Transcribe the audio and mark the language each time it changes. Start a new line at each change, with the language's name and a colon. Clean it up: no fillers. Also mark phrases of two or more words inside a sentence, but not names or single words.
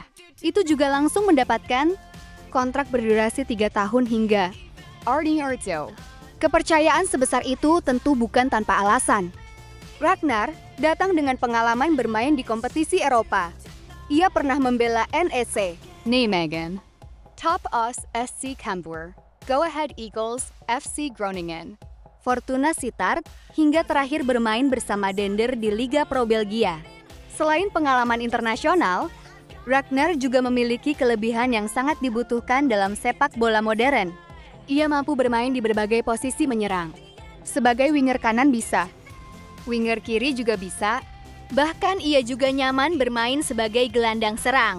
Indonesian: Itu juga langsung mendapatkan kontrak berdurasi 3 tahun hingga Arni Arto. Kepercayaan sebesar itu tentu bukan tanpa alasan. Ragnar datang dengan pengalaman bermain di kompetisi Eropa. Ia pernah membela NEC, Nijmegen, Top Os SC Cambuur, Go Ahead Eagles, FC Groningen, Fortuna Sittard, hingga terakhir bermain bersama Dender di Liga Pro Belgia. Selain pengalaman internasional, Ragnar juga memiliki kelebihan yang sangat dibutuhkan dalam sepak bola modern. Ia mampu bermain di berbagai posisi menyerang. Sebagai winger kanan bisa, winger kiri juga bisa, bahkan ia juga nyaman bermain sebagai gelandang serang.